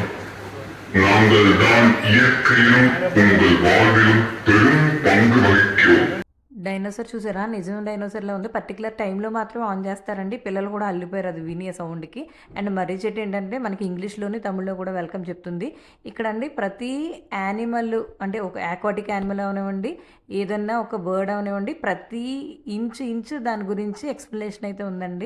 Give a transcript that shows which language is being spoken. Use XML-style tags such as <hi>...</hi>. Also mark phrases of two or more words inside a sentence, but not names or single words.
<ta>நாங்கள் தான் இயற்கையிலும் உங்கள் வாழ்விலும் பெரும் பங்கு வகிக்கிறோம்.</ta> <te>డైనోసార్ చూసారా? నిజం డైనోసార్‌లా ఉంది.</te> <en>particular time</en> <te>మాత్రం ఆన్ చేస్తారండి. పిల్లలు కూడా అల్లిపోయారు అది విని ఆ సౌండ్‌కి. అండ్ మర్రి చెట్టు ఏంటంటే మనకి ఇంగ్లీష్‌లోని, తమిళ్‌లో కూడా వెల్కమ్ చెప్తుంది. ఇక్కడండి ప్రతి యానిమల్ అంటే ఒక</te> <en>aquatic animal</en> <te>అవనివ్వండి, ఏదన్నా ఒక బర్డ్ అవనివ్వండి, ప్రతి ఇంచు దాని గురించి ఎక్స్‌ప్లనేషన్ అయితే ఉందండి.</te>